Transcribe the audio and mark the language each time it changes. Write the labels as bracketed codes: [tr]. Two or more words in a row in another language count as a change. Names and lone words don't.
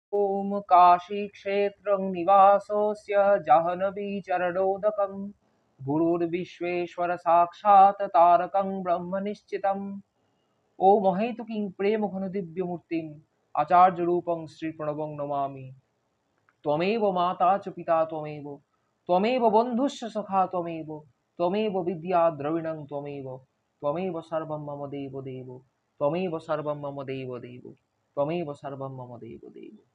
[sa] ॐ काशीक्षेत्रं निवासोऽस्य जाह्नवीचरणोदकं गुरुर्विश्वेश्वर साक्षात् तारकं ब्रह्म निश्चितम्। ও মহেতুকিং প্রেম ঘন দিব্য মূর্তিম আচার্য রূপং শ্রী প্রণবং নমামি। ত্বমেব মাতা চ পিতা ত্বমেব, ত্বমেব বন্ধুশ্চ সখা ত্বমেব, ত্বমেব বিদ্যা দ্রবিণং ত্বমেব, ত্বমেব সর্বং মম দেব দেব, ত্বমেব সর্বং মম দেব দেব, ত্বমেব সর্বং মম দেব দেব।